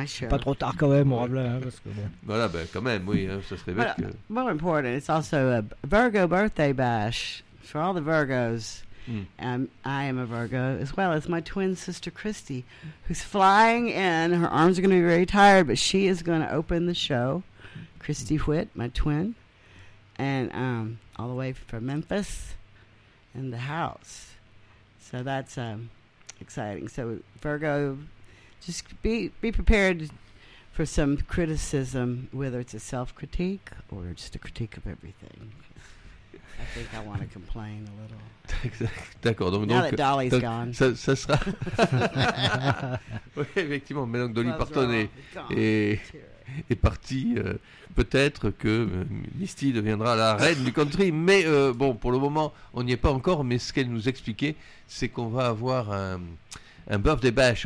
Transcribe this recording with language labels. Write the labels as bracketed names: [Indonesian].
[French] Pas trop tard quand même au Ravelin, hein, parce que bon. Voilà, ben quand même, oui, hein, ça serait bête. [English] But, more important, it's also a Virgo birthday bash for all the Virgos. Mm. I am a Virgo as well as my twin sister Christy, who's flying in. Her arms are going to be very tired, but she is going to open the show. Christy Whitt, my twin. And all the way from Memphis in the house. So that's exciting. So Virgo, just be prepared for some criticism, whether it's a self-critique or just a critique of everything. I think I want to complain a little. [French] D'accord. Donc, [English] now that Dolly's gone. [French] Ça sera... Oui, effectivement, maintenant que Dolly Parton est parti, peut-être que Misty deviendra la reine du country, mais bon, pour le moment on n'y est pas encore, mais ce qu'elle nous expliquait, c'est qu'on va avoir un birthday bash.